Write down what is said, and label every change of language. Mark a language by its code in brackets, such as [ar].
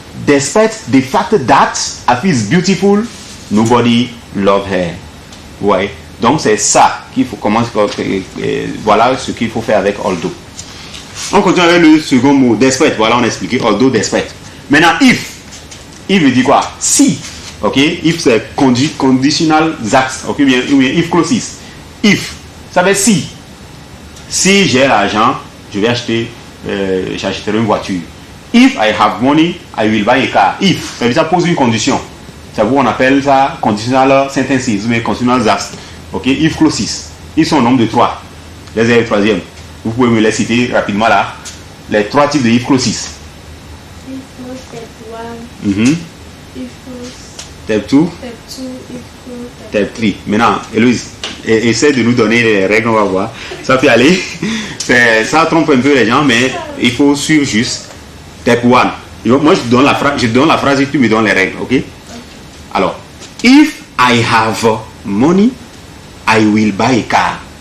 [en] Despite the fact that Afi is beautiful, nobody loves her. [fr] Ouais. Donc, c'est ça qu'il faut commencer. Voilà ce qu'il faut faire avec although. On continue avec le second mot, despite. Voilà, on a expliqué although, despite. Maintenant, if. If veut dire quoi? Si. Ok. If c'est conditional that. Ok. Bien, if clauses. If. Ça veut dire si. Si j'ai l'argent, je vais acheter, j'achèterai une voiture. [en] If I have money, I will buy a car. If. [fr] Ça veut dire ça pose une condition. Ça vous on appelle ça conditional sentences, mais conditional that. Ok. If clauses. Ils sont au nombre de 3. Les le troisième. Vous pouvez me les citer rapidement là. Les 3 types de if clauses. [en] If clause, step 1. If clause. Step 2. Step 2. If clause. Step 3. [fr] Maintenant, Héloïse, essaie de nous donner les règles, on va voir. Ça peut aller. Ça trompe un peu les gens, mais il faut suivre juste. Step 1. Moi, je donne la phrase et tu me donnes les règles, ok? [en] Alors, if I have money, I will buy a car.